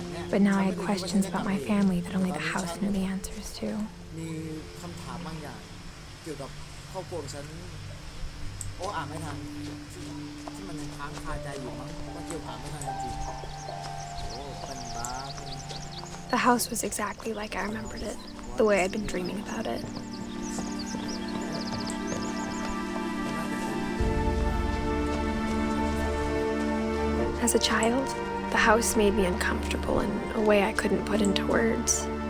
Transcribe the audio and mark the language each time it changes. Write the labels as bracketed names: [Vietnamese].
[English] But now I had questions about my family that only the house knew the answers to. [Thai] มีคำถามบางอย่างเกี่ยวกับครอบครัวฉันอ่านไม่ทันที่มันยังค้างคาใจอยู่มั้งว่าเกี่ยวถามไม่ทันจริงเป็นบ้า [English] The house was exactly like I remembered it, the way I'd been dreaming about it. As a child, the house made me uncomfortable in a way I couldn't put into words.